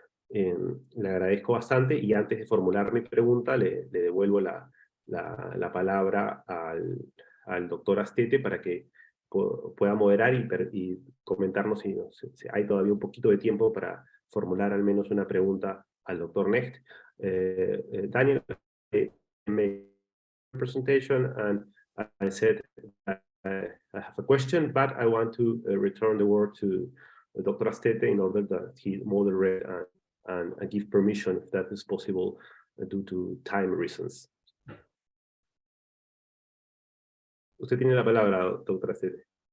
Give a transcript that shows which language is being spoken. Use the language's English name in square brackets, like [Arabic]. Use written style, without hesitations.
[Spanish] Le agradezco bastante, y antes de formular mi pregunta le devuelvo la palabra al doctor Astete para que pueda moderar y comentarnos si hay todavía un poquito de tiempo para formular al menos una pregunta al doctor Knecht. [English] Daniel made a presentation, and I said I have a question, but I want to return the word to Dr. Astete in order that he moderate and give permission, if that is possible, due to time reasons. [Spanish] Usted tiene la palabra, doctora Astete.